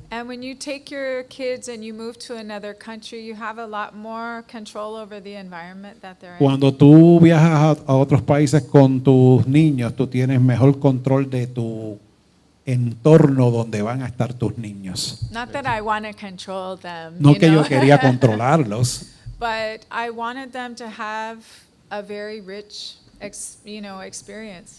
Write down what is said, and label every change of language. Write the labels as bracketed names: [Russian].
[English] and when you take your kids and you move to another country, you have a lot more control over the environment that they're in. [Spanish] Cuando tú viajas a otros países con tus niños, tú tienes mejor control de tu entorno donde van a estar tus niños. [English] Not that I want to control them, [Spanish] No que yo quería controlarlos, [English] but I wanted them to have a very rich, experience.